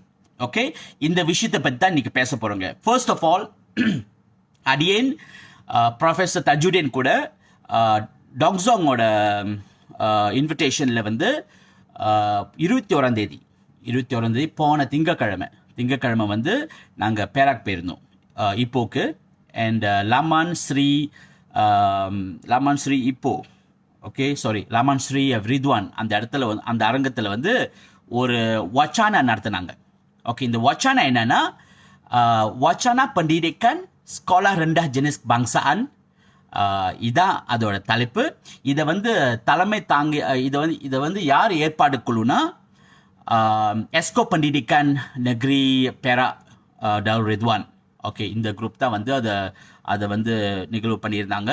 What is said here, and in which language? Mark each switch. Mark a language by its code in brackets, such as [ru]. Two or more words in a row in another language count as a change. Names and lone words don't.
[ta] ஓகே, இந்த விஷயத்தை பற்றி தான் இன்னைக்கு பேச போகிறோங்க. [en] first of all, [ta] அடியேன் ப்ரொஃபஸர் தஜுடீன் கூட டாங்ஸாங்கோட இன்விடேஷனில் வந்து 21ஆம் தேதி போன திங்கக்கிழமை வந்து நாங்கள் பேராக் போயிருந்தோம் இப்போக்கு. அண்ட் லாமான் ஸ்ரீ இப்போ லாமான் ஸ்ரீ ரித்வான் அந்த இடத்துல அந்த அரங்கத்தில் வந்து ஒரு வச்சானா நடத்தினாங்க. ஓகே, இந்த வச்சானா என்னன்னா, [ms] wacana pendidikan sekolah rendah jenis kebangsaan. [ta] இதான் அதோட தலைப்பு. இதை வந்து தலைமை தாங்கி இதை வந்து யார் ஏற்பாடு குழுனா, எஸ்கோ பண்டிடிகான் நெக்ரி பேரா டல் ரித்வான். ஓகே, இந்த குரூப் தான் வந்து அதை வந்து நிகழ்வு பண்ணியிருந்தாங்க.